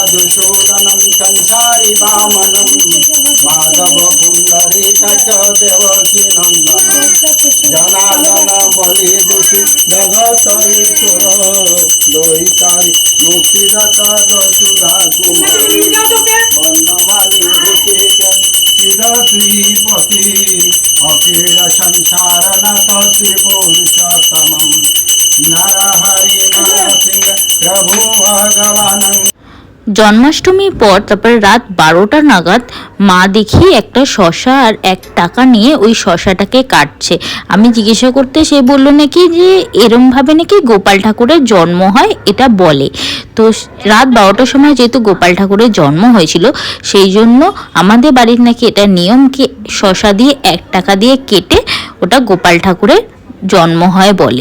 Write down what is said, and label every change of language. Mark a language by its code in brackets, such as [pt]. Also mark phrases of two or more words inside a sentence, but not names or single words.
[sa] मधुसूदनं कंसारि वामनं माधव पुण्डरीकच देवकी नन्दनं जनार्दन बलि दुषि जगतरीश्वर द्वैतारि मुक्तिदाता यशोदा कुमार वर्णमाली ऋषिकेश चिद श्रीपति अखिल संसार नाथ श्री पुरुषोत्तमं नरहरि नरसिंह प्रभु भगवान। [bn] জন্মাষ্টমীর পর তারপর রাত 12টা নাগাদ মা দেখি একটা শশা আর 1 টাকা নিয়ে ওই শশাটাকে কাটছে। আমি জিজ্ঞাসা করতে সে বলল নাকি যে এরমভাবে নাকি গোপাল ঠাকুরের জন্ম হয় এটা বলে। তো রাত 12টার সময় যেহেতু গোপাল ঠাকুরের জন্ম হয়েছিল সেই জন্য আমাদের বাড়ির নাকি এটা নিয়ম কি শশা দিয়ে 1 টাকা দিয়ে কেটে ওটা গোপাল ঠাকুরের জন্ম হয় বলে।